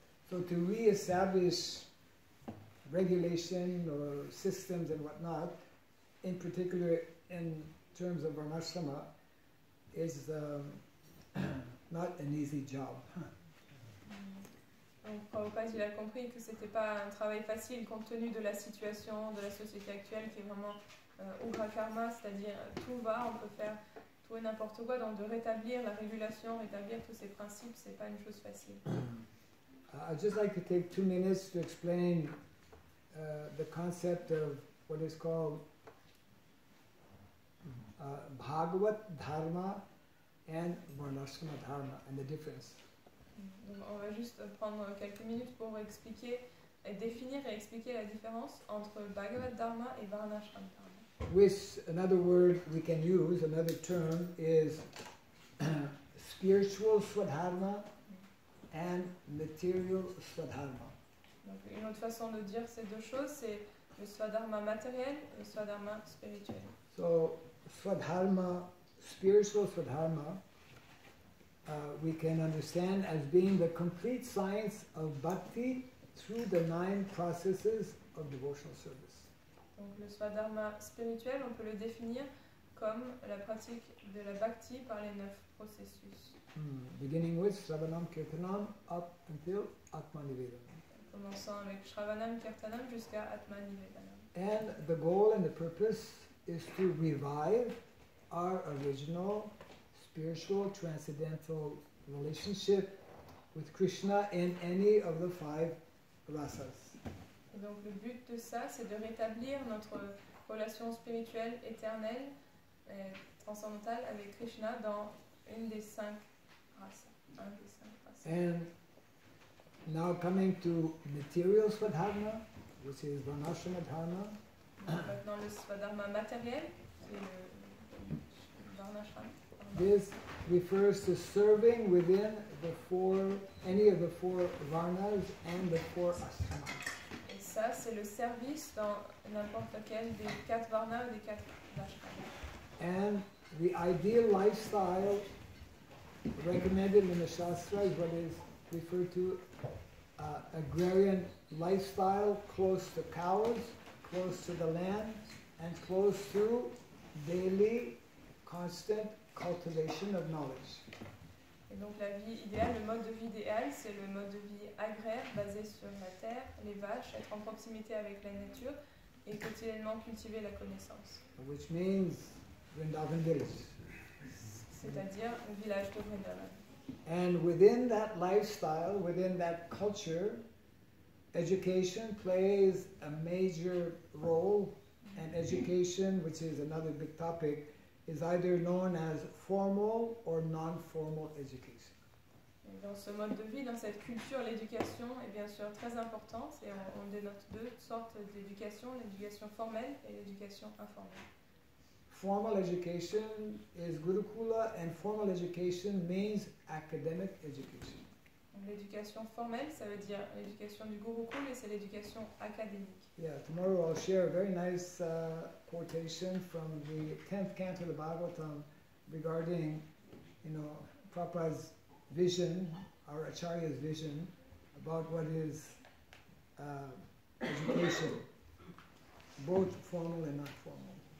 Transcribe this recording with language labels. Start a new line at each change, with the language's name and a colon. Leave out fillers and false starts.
English: So to re-establish regulation or systems and whatnot, in particular in terms of Varnashrama, is not an easy job.
French: Donc Prabhupada, il a compris que c'était pas un travail facile compte tenu de la situation de la société actuelle qui est vraiment ugra karma, c'est-à-dire tout va, on peut faire tout et n'importe quoi, donc de rétablir la régulation, rétablir tous ces principes, c'est pas une chose facile.
English: I'd just like to take 2 minutes to explain the concept of what is called Bhagavat Dharma and Varnashrama Dharma and the difference.
French: Donc on va juste prendre quelques minutes pour expliquer, définir et expliquer la différence entre Bhagavat Dharma et Varnashrama Dharma.
English: With another word we can use, another term is spiritual Swadharma and material Swadharma.
French: Donc une autre façon de dire ces deux choses, c'est le Swadharma matériel et le Swadharma spirituel.
English: So Swadharma, spiritual Swadharma, we can understand as being the complete science of Bhakti through the 9 processes of devotional service.
French: Donc le Swadharma spirituel, on peut le définir comme la pratique de la Bhakti par les 9 processus.
English: Beginning with Shravanam Kirtanam up until Atma Nivedana.
French: Commençant avec Shravanam Kirtanam jusqu'à Atma Nivedanam.
English: And the goal and the purpose is to revive our original spiritual transcendental relationship with Krishna in any of the 5 rasas.
French: Et donc le but de ça, c'est de rétablir notre relation spirituelle éternelle et transcendantale avec Krishna dans une des 5 rasas. Un des 5 rasas.
English: And now coming to material Swadharma, which is Varnashrama Dharma.
French: Maintenant le Swadharma matériel, qui est le Varnashrama.
English: This refers to serving within any of the 4 varnas and the 4 ashramas.
French: Et ça, c'est le service dans n'importe lequel des 4 varnas ou des 4 ashramas.
English: And the ideal lifestyle recommended in the Shastra is what is referred to agrarian lifestyle, close to cows, close to the land, and close to daily, constant cultivation of knowledge.
French: Et donc la vie idéale, le mode de vie idéal, c'est le mode de vie agraire basé sur la terre, les vaches, être en proximité avec la nature et quotidiennement cultiver la connaissance.
English: Which means Vrindavan village.
French: C'est-à-dire le village de Vrindavan.
English: And within that lifestyle, within that culture, education plays a major role, and education, which is another big topic, is either known as formal or non-formal education.
French: Et dans ce mode de vie, dans cette culture, l'éducation est bien sûr très importante et on dénote deux sortes d'éducation, l'éducation formelle et l'éducation informelle.
English: Formal education is Gurukula, and formal education means academic education.
French: L'éducation formelle, ça veut dire l'éducation du Gurukul et c'est l'éducation académique.
English: Yeah, tomorrow I'll share a very nice quotation from the 10th canto of the Bhagavatam regarding, Prabhupada's vision, our Acharya's vision, about what is education, both formal and not formal.